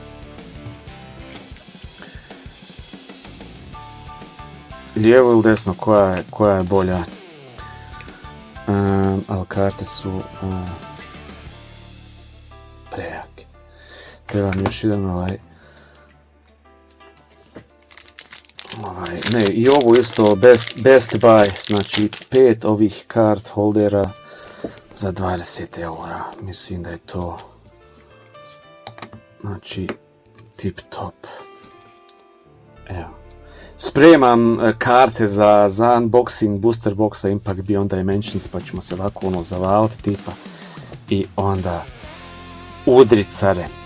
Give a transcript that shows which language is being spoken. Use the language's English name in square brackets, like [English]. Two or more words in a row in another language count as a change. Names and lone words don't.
[Croatian] Lijevo ili desno, koja je bolja? Ali karte su prejake. Trebam još jedan ne, i ovo isto [English] best buy, [Croatian] znači 5 ovih [English] card holdera [Croatian] za 20 eura. Mislim da je to, znači, tip top. Evo. Spremam karte za [English] unboxing booster boxa [Croatian] Impact Beyond Dimensions, pa ćemo se ovako zavaliti tipa i onda udrit care.